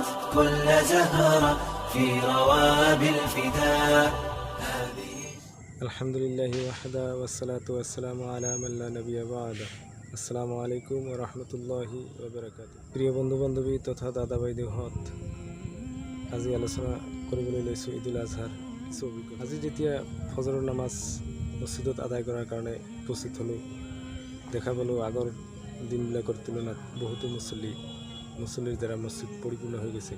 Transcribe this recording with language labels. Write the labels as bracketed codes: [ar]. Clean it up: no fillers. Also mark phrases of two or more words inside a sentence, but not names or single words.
[ar] كل زهرة في رواب الفداء. الحمد لله وحده والصلاة والسلام على من لا نبي بعده. السلام عليكم ورحمة الله وبركاته. [as] প্রিয় বন্ধু বান্ধবী তথা দাদা বাইদেউহঁত, আজি আলোচনা কৰিবলৈ লৈছোঁ ঈদুল আজহাৰ কিছু অভিজ্ঞতা। আজি যেতিয়া ফজৰৰ নামাজ মছজিদত আদায় কৰাৰ কাৰণে উপস্থিত হ'লোঁ, দেখা পালোঁ আগৰ দিনবিলাকৰ তুলনাত বহুতো মুছল্লিৰ দ্বাৰা মছজিদ পৰিপূৰ্ণ হৈ গৈছে।